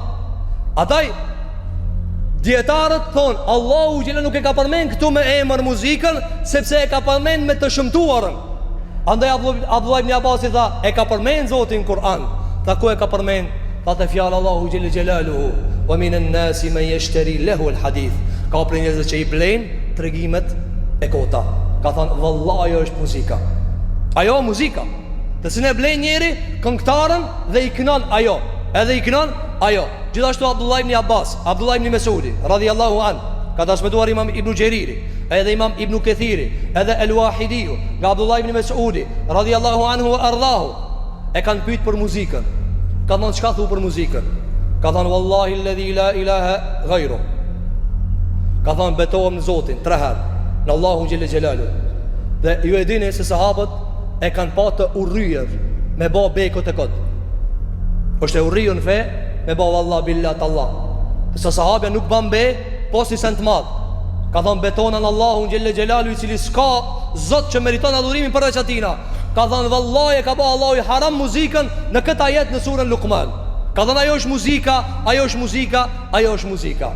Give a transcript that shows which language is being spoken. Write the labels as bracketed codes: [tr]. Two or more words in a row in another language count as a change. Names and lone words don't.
[sq] Ataj dietarët thonë: [ar] الله جل [sq] nuk e ka përmen këtu me emër muzikën, sepse e ka përmen me të shëmtuarën. Andaj Abdullah ibn Abbas i tha: e ka përmen Zotin Kur'an. Tha: ku e ka përmen? Tha: te fjallë [ar] الله جل جلاله, ومن الناس من يشتري لهو الحديث. [sq] Ka për njerëz që i blejnë tregimet e kota. Ka thënë: vallahi është muzika. Ajo muzika, të cilën e blen njeri këngëtarën dhe i kënon ajo, edhe i kënon ajo. Gjithashtu Abdullah ibn Abbas, Abdullah ibn Mesudi [ar] رضي الله عن, [sq] ka transmetuar Imam Ibn Gjeriri, edhe Imam Ibn Kethiri, edhe El Wahidiu, nga Abdullah ibn Mesudi [ar] رضي الله عنه وأرضاه, [sq] e kanë pyet për muzikën. Ka thënë: çka thu për muzikën? Ka thënë: [ar] والله الذي لا إله غيره. [sq] Ka thënë: betohem në Zotin 3 herë, në [ar] الله جل جلاله. [sq] Dhe ju e dini se sahabët e kanë pa të urryer me ba bekot e kot. është e urryer në fe me ba [ar] والله بالله تالله. [sq] Sa sahabja nuk ban be posi sen të madh. Ka thënë: betonan [ar] الله جل جلاله, [sq] i cili s'ka zot që meriton adhurimin përveç atina. Ka thënë: vallahi e ka ba Allahu i haram muzikën në këtë ajet në surën Luqman. Ka thënë: ajo është muzika, ajo është muzika, ajo është muzika.